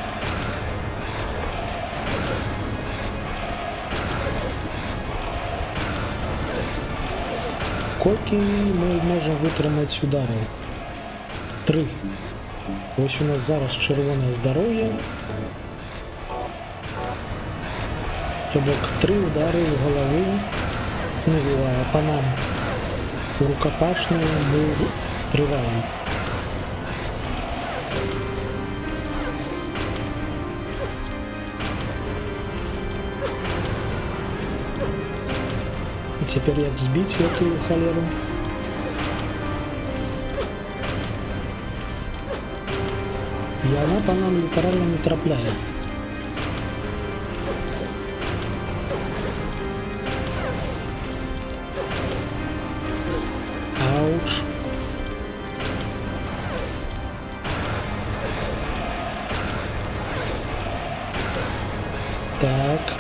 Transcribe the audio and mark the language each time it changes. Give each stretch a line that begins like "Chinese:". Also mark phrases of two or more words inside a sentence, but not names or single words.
Belarusian: Колькі мы можем вытрымаць удараў? 3. Вось у нас зараз чырвонае здароўе. То бок 3 удары ў галаву. Ну,
Russian: по нам рукопашную мы трываем. И теперь як сбить эту холеру? И она по нам литерально не трапляет. Ауч.
Belarusian: Так.